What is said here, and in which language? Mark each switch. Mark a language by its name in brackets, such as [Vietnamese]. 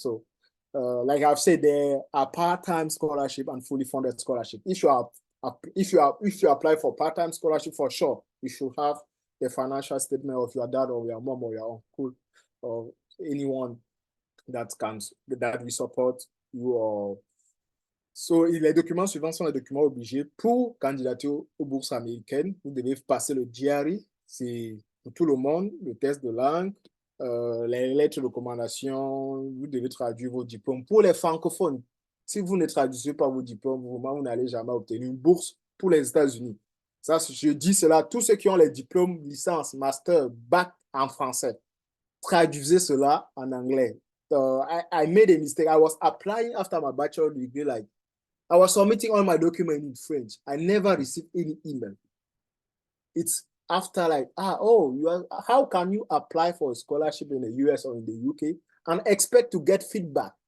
[English] So like I've said, there are part-time scholarship and fully funded scholarship. If you apply for part-time scholarship, for sure you should have the financial statement of your dad or your mom or your uncle or anyone that will support you. [French] So, les documents suivants sont les documents obligés pour candidater aux bourses américaines. Vous devez passer le GRE, c'est pour tout le monde, le test de langue, les lettres de recommandation, vous devez traduire vos diplômes. Pour les francophones, si vous ne traduisez pas vos diplômes, vous n'allez jamais obtenir une bourse pour les États-Unis. Ça, je dis cela, tous ceux qui ont les diplômes, licence, master, bac en français, traduisez cela en anglais. [English] I made a mistake. I was applying after my bachelor degree, like I was submitting all my documents in French. I never received any email. It's after like, how can you apply for a scholarship in the US or in the UK and expect to get feedback?